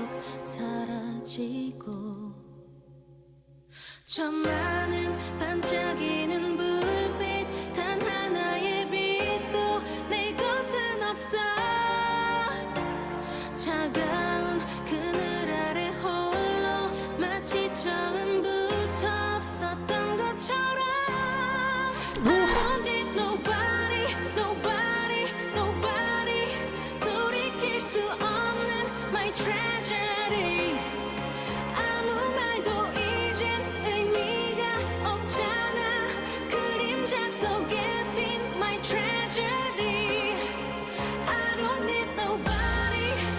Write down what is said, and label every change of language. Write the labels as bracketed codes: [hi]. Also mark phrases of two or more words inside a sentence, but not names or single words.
[ko] 사라지고 저 많은 반짝이는 불빛 단 하나의 빛도 내 것은 없어 차가운 그늘 아래 홀로 마치 처음부터 없었던 것처럼 [en] I don't need nobody, nobody, nobody [ko] 돌이킬 수 없는 [en] my tragedy [ko] 아무 말도 이젠 의미가 없잖아 그림자 속에 핀 [en] my tragedy I don't need nobody